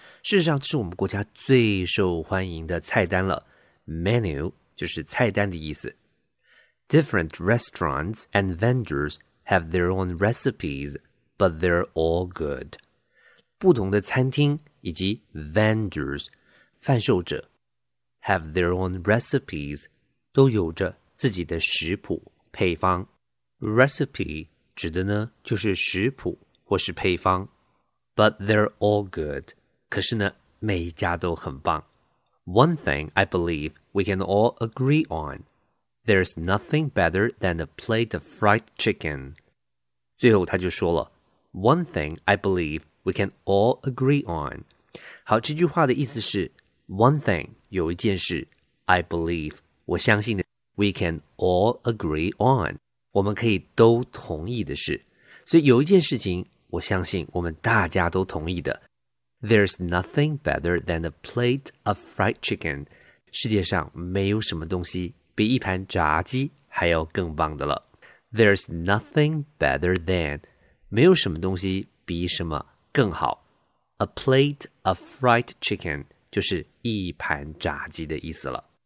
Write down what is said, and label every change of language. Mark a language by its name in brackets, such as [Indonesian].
[Chinese] 事实上这是我们国家最受欢迎的菜单了， menu 就是菜单的意思。 [English] Different restaurants and vendors have their own recipes, but they're all good. [Chinese] 不同的餐厅以及 vendors 贩售者 [English] have their own recipes [Chinese] 都有着自己的食谱配方。 recipe 指的呢就是食谱或是配方， [English] but they're all good. [Chinese] 可是呢，每一家都很棒。 [English] One thing I believe we can all agree on, there's nothing better than a plate of fried chicken. [Chinese] 最后他就说了 , [English] One thing I believe we can all agree on. [Chinese] 好，这句话的意思是 , [English] One thing, [Chinese] 有一件事 , [English] I believe, [Chinese] 我相信的 , [English] we can all agree on, [Chinese] 我们可以都同意的事。所以有一件事情我相信我们大家都同意的。 [English] There's nothing better than a plate of fried chicken. [Chinese] 世界上没有什么东西比一盘炸鸡还要更棒的了。 [English] There's nothing better than, [Chinese] 没有什么东西比什么更好。 [English] A plate of fried chicken [Chinese] 就是一盘炸鸡的意思了。